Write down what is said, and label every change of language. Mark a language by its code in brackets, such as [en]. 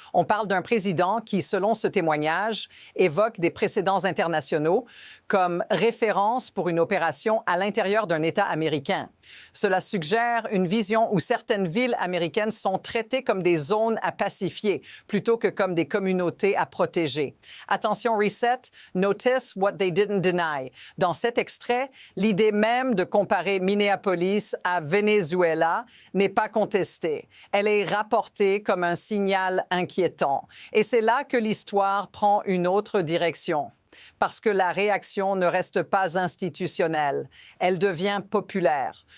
[fr] On parle d'un président qui, selon ce témoignage, évoque des précédents internationaux comme référence pour une opération à l'intérieur d'un État américain. Cela suggère une vision où certaines villes américaines sont traitées comme des zones à pacifier plutôt que comme des communautés à protéger. [en] Attention, Risset, notice what they didn't deny. [fr] Dans cet extrait, l'idée même de comparer Minneapolis à Venezuela n'est pas contestée. Elle est rapportée comme un signal inquiétant. Et c'est là que l'histoire prend une autre direction. Parce que la réaction ne reste pas institutionnelle, elle devient populaire.